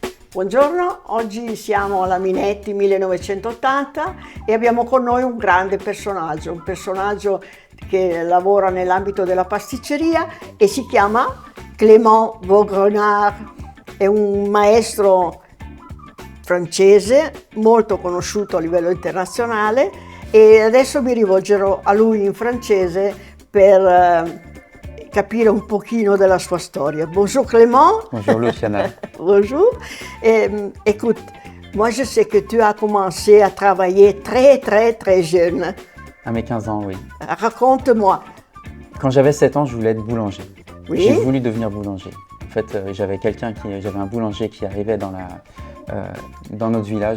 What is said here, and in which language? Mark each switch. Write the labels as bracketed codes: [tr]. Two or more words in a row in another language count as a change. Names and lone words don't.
[it] Buongiorno, oggi siamo alla Minetti 1980 e abbiamo con noi un grande un personaggio che lavora nell'ambito della pasticceria e si chiama Clément Vaugrenard. È un maestro francese molto conosciuto a livello internazionale e adesso mi rivolgerò a lui in francese per capire un pochino della sua storia. [fr] Bonjour Clément. Bonjour Luciana. Bonjour. Écoute, moi je sais que tu as commencé à travailler très jeune. À mes 15 ans, oui. Raconte-moi. Quand j'avais 7 ans, je voulais être boulanger. Oui. J'ai voulu devenir boulanger. En fait, j'avais un boulanger qui arrivait dans notre village.